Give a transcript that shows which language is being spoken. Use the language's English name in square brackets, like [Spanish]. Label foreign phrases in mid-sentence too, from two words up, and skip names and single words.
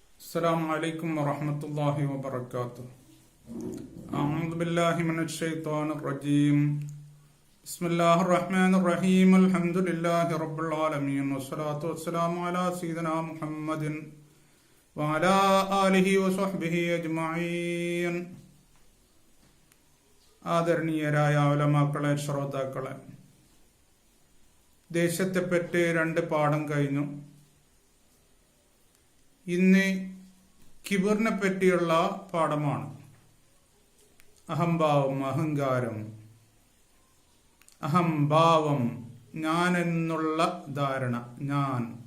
[Arabic] السلام عليكم ورحمة الله وبركاته. أعوذ بالله من الشيطان الرجيم. بسم الله الرحمن الرحيم. الحمد لله رب العالمين والصلاة والسلام على سيدنا محمد وعلى آله وصحبه أجمعين. [Malayalam] ആദരണീയരായ ഉലമാക്കളെ, ശ്രോതാക്കളെ, ദേശത്തെപ്പറ്റി 2 പാഠം കഴിഞ്ഞു. ഇന്ന് കിബറിനെ പറ്റിയുള്ള പാഠമാണ്. അഹംഭാവം, അഹങ്കാരം, അഹംഭാവം, ഞാൻ എന്നുള്ള ധാരണ, ഞാൻ.